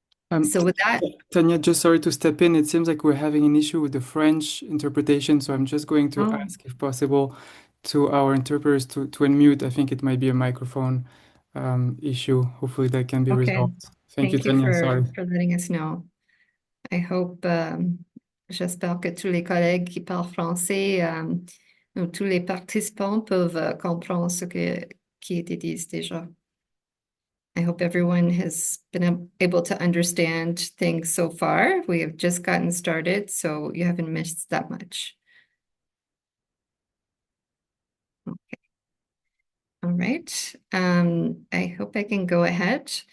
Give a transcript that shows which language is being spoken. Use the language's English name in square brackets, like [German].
[English] So with that, Tanya, just sorry to step in. It seems like we're having an issue with the French interpretation, so I'm just going to oh, ask if possible to our interpreters to unmute. I think it might be a microphone issue. Hopefully that can be okay. resolved. Thank you, Thank you Tanya. Sorry. for letting us know. I hope, [French] j'espère que tous les collègues qui parlent français, ou tous les participants peuvent comprendre qui a été dit déjà. [English] I hope everyone has been able to understand things so far. We have just gotten started, so you haven't missed that much. All right. I hope I can go ahead.